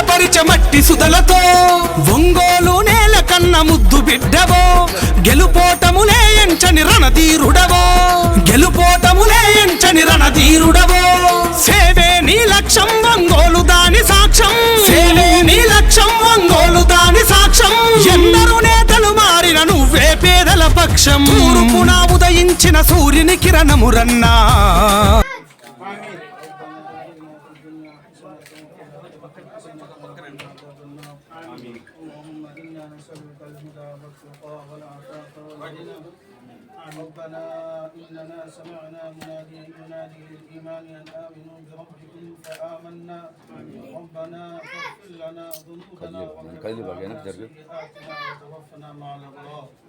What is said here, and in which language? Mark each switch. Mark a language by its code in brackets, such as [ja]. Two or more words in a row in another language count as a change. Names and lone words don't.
[te] పరిచ మట్టి సుదలతో ఒంగోలు నేల కన్న ముద్దు బిడ్డవో గెలుపోటములే ఎంచని రణధీరుడవో గెలుపోటములే ఎంచని రణధీరుడవో సేవే నీ లక్ష్యం ఒంగోలు దాని సాక్ష్యం సేవే నీ లక్ష్యం ఒంగోలు దాని సాక్ష్యం ఎందరు నేతలు మారిన నువ్వే పేదల పక్షం తూర్పున ఉదయించిన సూర్యుని కిరణమురన్నా [ar] ربنا إننا سمعنا مناديا ينادي للإيمان أن آمنوا بربكم فآمنا ربنا فاغفر لنا ذنوبنا وكفر عنا سيئاتنا وتوفنا مع الأبرار